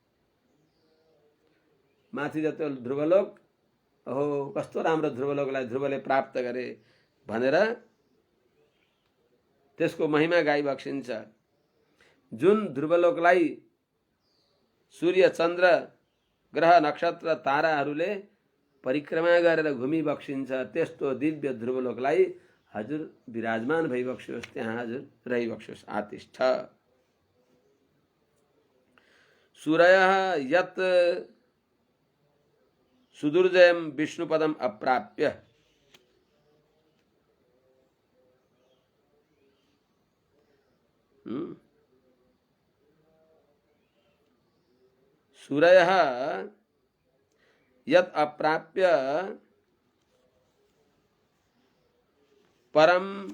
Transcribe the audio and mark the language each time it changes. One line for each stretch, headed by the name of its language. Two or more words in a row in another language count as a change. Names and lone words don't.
Nepali: माथि जस्तो ध्रुवलोक, ओहो कस्तो राम्रो ध्रुवलोकलाई ध्रुवले प्राप्त गरे भनेर त्यसको महिमा गाइबक्सिन्छ। जुन ध्रुवलोकलाई सूर्य चन्द्र ग्रह नक्षत्र ताराहरूले परिक्रमा गरेर घुमिबक्सिन्छ, त्यस्तो दिव्य ध्रुवलोकलाई हजुर विराजमान भइबक्स्योस्, त्यहाँ हजुर रहिबक्स्योस्।
Sanskrit: आतिष्ठ सूरयः यत् सुदुर्जयं विष्णुपदम अप्राप्य। सूरयः यत् अप्राप्य परम